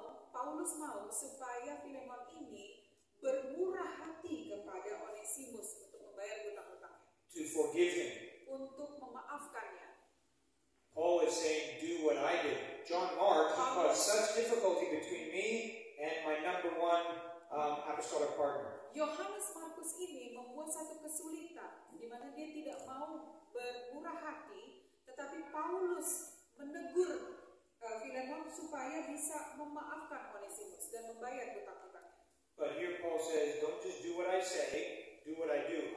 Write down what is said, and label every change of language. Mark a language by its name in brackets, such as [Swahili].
[Indonesian] Paulus mau supaya Filemon ini bermurah hati kepada Onesimus untuk membayar hutang-hutangnya, [English] To forgive him. [Indonesian] untuk memaafkannya. [English] Paul is saying, do what I did. John Mark caused such difficulty between me and my number one apostolic partner. [Indonesian] Yohanes Markus ini membuat satu kesulitan di mana dia tidak mau bermurah hati, tetapi Paulus menegur Filemon supaya bisa memaafkan Onesimus dan membayar hutang-hutangnya. [English] But here Paul says, don't just do what I say, do what I do.